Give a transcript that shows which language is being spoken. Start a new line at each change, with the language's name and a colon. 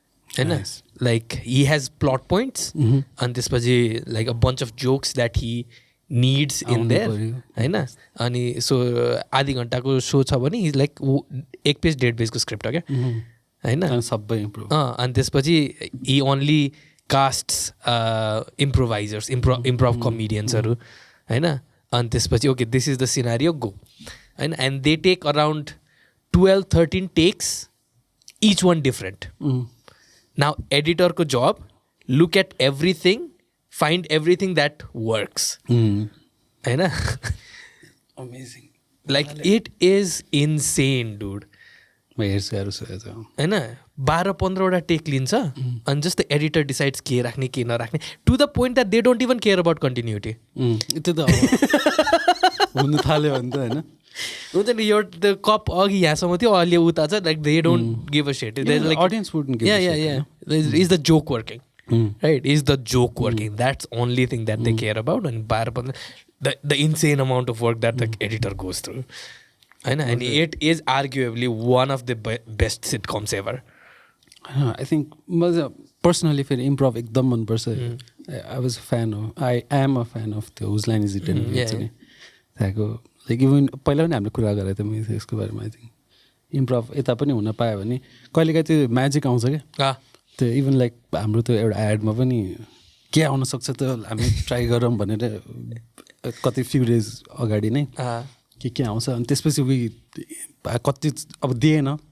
English: होइन like he has plot points and त्यसपछि like a bunch of jokes that he needs in there होइन.
Nepali: अनि
English: so
Nepali: आधी घन्टाको सो छ भने
English: he's like
Nepali: 1 पेज 1.5 पेजको स्क्रिप्ट हो क्या होइन. सबै इम्प्रुभ. अनि त्यसपछि
English: he only casts improvisers improv comediansहरू होइन.
Nepali: अनि त्यसपछि
English: Okay this is the scenario go होइन. And they take around 12-13 takes each one different. Now एडिटरको जब look at everything find everything that works होइन. Amazing like it is insane dude.
Nepali: होइन 12-15वटा take लिन्छ अनि
English: just the editor decides
Nepali: के राख्ने के नराख्ने
English: To the point that they don't even care about continuity.
Nepali: त्यो त हुनु थाल्यो भने त होइन हुन्छ नि यो त्यो कप अघि यहाँसम्म थियो अहिले उता छ
English: Like they don't give a shit. Audience wouldn't give a shit. Is the joke working right? Is the joke working? That's only thing that they care about. And 12-15 the insane amount of work that the editor goes through. And it is arguably one of the best sitcoms ever. I think personally
Nepali: फेरि improve एकदम मनपर्छ.
English: I was a fan of, I am a fan of the Whose Line Is It Anyway
Nepali: चाहिँ त्यहाँको like even पहिला पनि हामीले कुरा गरेको थियौँ त्यसको बारेमा.
English: I think
Nepali: इम्प्रोभ यता पनि हुन पायो भने कहिलेकाहीँ त्यो म्याजिक आउँछ क्या. त्यो इभन लाइक हाम्रो त्यो एउटा एडमा पनि के आउनसक्छ त हामी ट्राई गरौँ भनेर कति
English: few days
Nepali: अगाडि नै के आउँछ अनि त्यसपछि कति अब दिएन